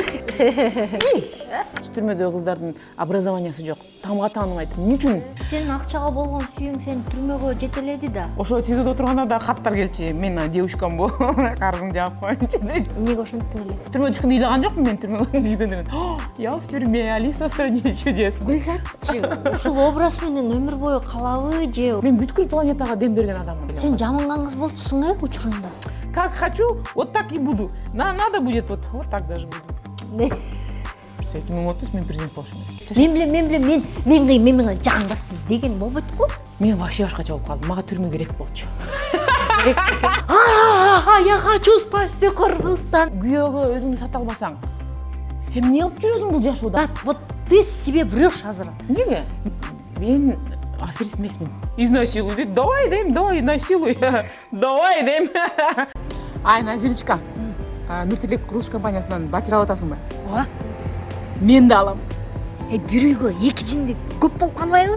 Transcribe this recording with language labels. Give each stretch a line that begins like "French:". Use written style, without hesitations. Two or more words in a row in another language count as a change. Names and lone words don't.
Kyrgyz: Түрмөдөгү кыздардын образованиясы жок. Тамга тааныбайт. Эмне үчүн? Сенин акчага болгон сүйүң сени түрмөгө жетеледи да. Ошо СИЗОдо отурганда да каттар келчи. Мен девушкамбы, карызыңды жаап коюнчу дейт. Эмнеге ошентиң эле? Түрмөгө түшкөндө ыйлаган жокмун мен түрмөгө түшкөндө.
Russian: Я в тюрьме, Алиса в стране чудес.
Kyrgyz: Гүлзатчы, ушул образ менен өмүр бою калабы же? Мен бүткүл планетага дем берген адаммын. Сен жаманган кыз болчусуң учурунда.
Russian: Как хочу, вот так и буду. Надо будет вот так даже буду.
Kyrgyz: Все, 2030 мен президент болушум. Мен кыйын жаңбас деген болбойт го. Мен вообще башкача болуп калдым. Мага түрмө керек болчу.
Russian: Я хочу спасти Кыргызстан.
Kyrgyz: Күйөөгө өзүңдү сата албасаң, сен эмне кылып жүрөсүң бул жашоодо?
Russian: Вот ты себе врешь азыр.
Kyrgyz: Эмнеге? Мен аферист эмесмин. Изнасилуй дейт.
Russian: Давай дейм, давай насилуй.
Kyrgyz: Давай дейм. Ай, Назирочка. Нуртилек курулуш компаниясынан батир алып атасың ба? Ооба. Мен да алам. Бир үйгө эки жинди көп болуп калбайбы?